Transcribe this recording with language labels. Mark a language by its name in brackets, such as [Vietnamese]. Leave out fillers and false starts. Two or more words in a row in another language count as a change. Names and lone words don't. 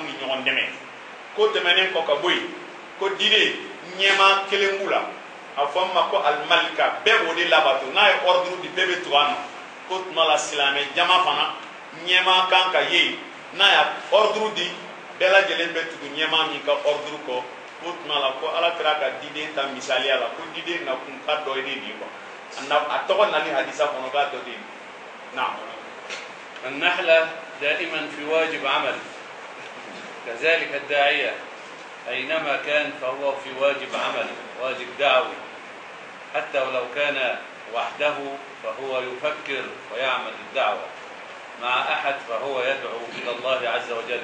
[Bambara] ni ɲɔgɔn dɛmɛ ko tɛmɛnen kɔ ka bɔ yen ko diden ɲɛmaa kelen b'u la a fɔ min ma ko alimalika bɛɛ b'o de labato n'a ye ordre di bɛɛ bɛ tugu a nɔ ko tuma la silamɛ jama fana ɲɛmaa kan ka ye n'a y'a ordre di bɛɛ lajɛlen bɛ tugu ɲɛmaa min ka ordre kɔ ko tuma la ko ala kɛra ka diden ta misaliya la ko diden nakun ka dɔ ye de ye quoi a tɔgɔ nali hadisa kɔnɔ k'a dɔ de ye naam. [Arabic] النحلة دائما في واجب عمل كذلك الداعية أينما كان فهو في واجب عمل واجب دعوي حتى ولو كان وحده فهو يفكر ويعمل الدعوة مع أحد فهو يدعو إلى الله عز وجل.